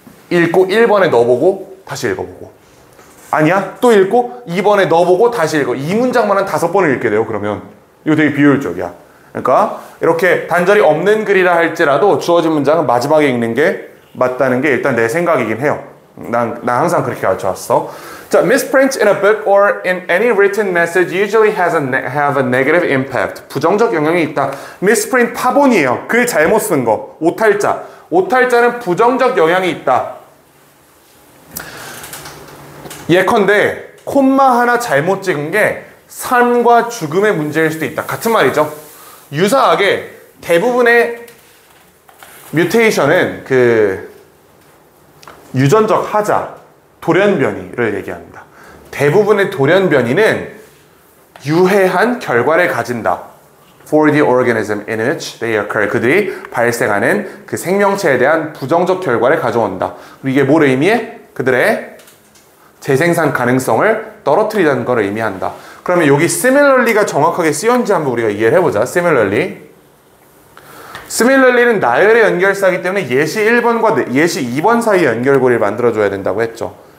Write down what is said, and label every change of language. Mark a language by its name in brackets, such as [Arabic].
[Korean] 읽고 1번에 넣어보고 다시 읽어보고. 아니야? 또 읽고 2번에 넣어보고 다시 읽어. 이 문장만 한 5번을 읽게 돼요. 그러면 이거 되게 비효율적이야. 그러니까 이렇게 단절이 없는 글이라 할지라도 주어진 문장은 마지막에 읽는 게 맞다는 게 일단 내 생각이긴 해요. 난 항상 그렇게 가르쳐왔어. [English] 자, misprint in a book or in any written message usually have a negative impact. [Korean] 부정적 영향이 있다. misprint 파본이에요. 글 잘못 쓴 거. 오탈자. 오탈자는 부정적 영향이 있다. 예컨대 콤마 하나 잘못 찍은 게 삶과 죽음의 문제일 수도 있다. 같은 말이죠. 유사하게 대부분의 뮤테이션은 그 유전적 하자, 돌연변이를 얘기합니다. 대부분의 돌연변이는 유해한 결과를 가진다. [English] For the organism in which they occur. [Korean] 그들이 발생하는 그 생명체에 대한 부정적 결과를 가져온다. 이게 뭘 의미해? 그들의 재생산 가능성을 떨어뜨리는 걸 의미한다. 그러면 여기 similarly가 정확하게 쓰였는지 한번 우리가 이해를 해보자. similarly는 나열의 연결사이기 때문에 예시 1번과 예시 2번 사이의 연결고리를 만들어줘야 된다고 했죠.